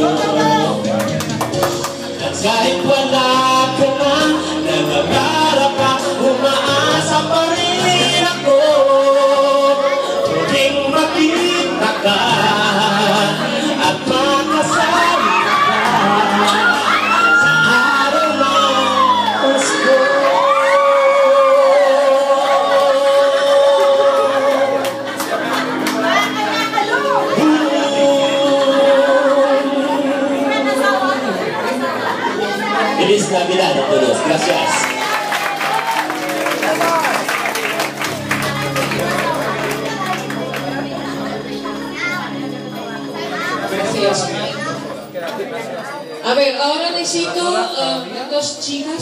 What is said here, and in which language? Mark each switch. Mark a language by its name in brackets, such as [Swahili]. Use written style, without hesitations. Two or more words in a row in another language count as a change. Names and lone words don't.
[Filipino] At kahit wala ka na, nangangarap ka, umaasa pa rin ako. Muling makita ka at makasama ka sa araw ng Pasko. [Spanish] Feliz Navidad a todos. Gracias. A ver, ahora necesito dos chicas.